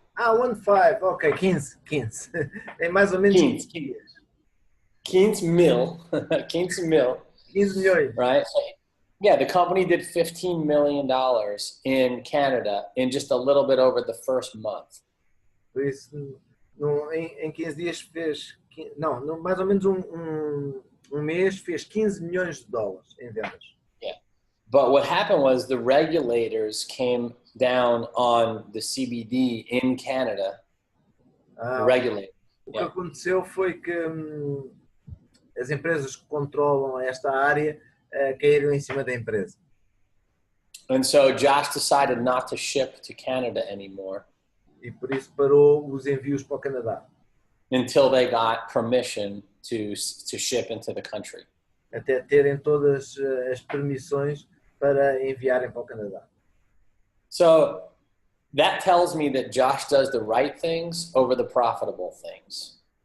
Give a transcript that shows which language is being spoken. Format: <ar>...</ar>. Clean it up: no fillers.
<pt>Ah, 15. Ok, 15. É mais ou menos 15. 15 mil. 15 mil. 15 milhões.</pt> <en>Right? Yeah, the company did $15 million in Canada in just a little bit over the first month.</en> <pt>Por isso, em 15 dias fez. Não, mais ou menos um mês fez 15 milhões de dólares em vendas.</pt> <en>Yeah. But what happened was the regulators came down on the CBD in Canada. The regulators.</en> <pt>O que aconteceu foi que as empresas que controlam esta área caíram em cima da empresa.</pt> <en>And so Josh decided not to ship to Canada anymore.</en> <pt>E por isso parou os envios para o Canadá.</pt> <en>Until they got permission to ship into the country.</en> <pt>Até terem todas as permissões para enviarem para o Canadá.</pt> <en>So that tells me that Josh does the right things over the profitable things.</en>